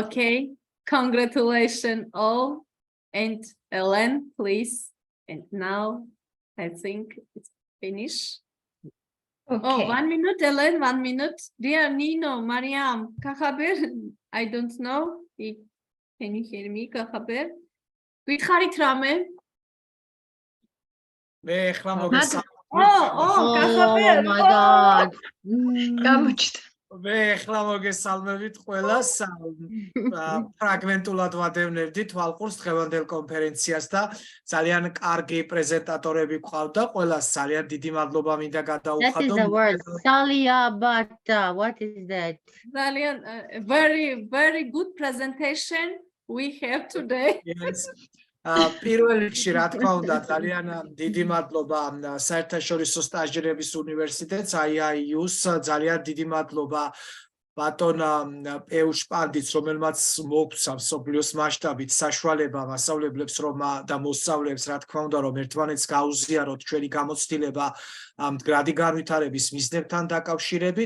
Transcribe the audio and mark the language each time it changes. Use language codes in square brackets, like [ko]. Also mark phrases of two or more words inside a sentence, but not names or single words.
[en] Okay. Congratulations all. And Ellen, please. And now I think it's finished. Oh, Okay. 1 minute, Ellen, 1 minute. Dear Nino, Mariam, Kakhaber, I don't know if can you hear me, Kakhaber? Gwitcharit rame? Oh, Kakhaber. my God. [ka] ეხლა მოგესალმებით ყველას. ფრაგმენტულად ვადევნებდით თვალყურს დღევანდელ კონფერენციას და ძალიან კარგი პრეზენტატორები გვყავდა. ყველას ძალიან დიდი მადლობა მინდა გადაუხადო. [en] That is the word. Salyabata. What is that? Ძალიან, very good presentation we have today. Yes. [ka] პირველ რიგში რა თქმა უნდა ძალიან დიდი მადლობა საერთაშორისო სტაჟირების უნივერსიტეტს IIU-ს, ძალიან დიდი მადლობა ბატონ პეუშ პანდიტს, რომელმაც მოგცა მსოფლიოს მასშტაბით საშუალება მასწავლებლებს და მოსწავლეებს, რა თქმა უნდა, რომ ერთმანეთს გაუზიაროთ ჩვენი გამოცდილება მდგრადი განვითარების მიზნებთან დაკავშირებით.